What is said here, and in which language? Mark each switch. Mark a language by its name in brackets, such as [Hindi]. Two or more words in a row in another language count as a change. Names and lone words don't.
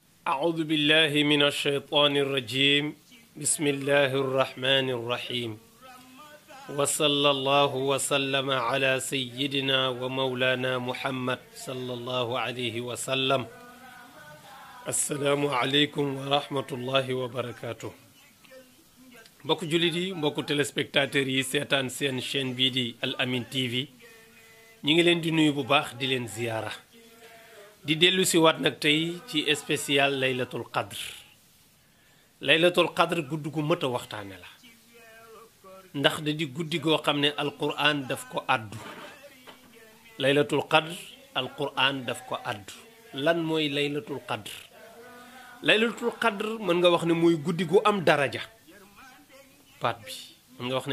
[Arabic] أعوذ بالله من الشيطان الرجيم بسم الله الرحمن الرحيم وصلى الله وسلم على سيدنا ومولانا محمد صلى الله عليه وسلم السلام عليكم ورحمة الله وبركاته [Wolof] mbokk jullit yi mbokk téléspectateurs yi seetaan seen chaîne bii di Al Amine TV ñi ngi leen di nuyu bu baax di leen ziyaara di dellu si waat nag tey ci spécial laylatul qadr guddi gu mët a waxtaane la ndax da di guddi goo xam ne alquran daf ko àddu [Arabic] ليلة القدر [Wolof] alquran daf ko àddu lan mooy [Arabic] ليلة القدر [Wolof] mën nga wax ne mooy guddi gu am daraja baat bi mën nga wax